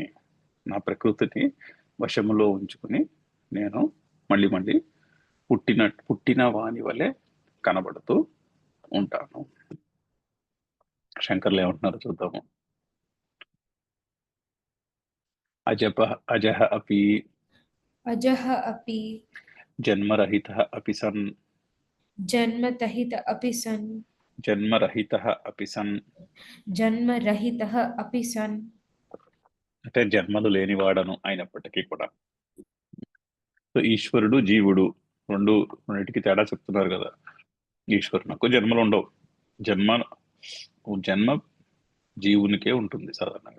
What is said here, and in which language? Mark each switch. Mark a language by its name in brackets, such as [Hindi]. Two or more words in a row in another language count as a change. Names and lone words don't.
[Telugu] నా ప్రకృతిని వశములో ఉంచుకుని నేను మళ్ళీ పుట్టిన వాని వలె కనబడుతూ ఉంటాను. శంకర్లు ఏమంటున్నారో చూద్దాము. [Sanskrit] అజహ అపి అజహ అపి జన్మరహితः అపి సన్. जन्मतहित अपि सन् జన్మరహితः అపి సన్ जन्मरहितः अपि सन् [Telugu] అంటే జన్మలు లేనివాడను అయినప్పటికీ కూడా. సో ఈశ్వరుడు జీవుడు రెండింటికి తేడా చెప్తున్నారు కదా. ఈశ్వరునకు జన్మలు ఉండవు. జన్మ జన్మ జీవునికే ఉంటుంది సాధారణంగా.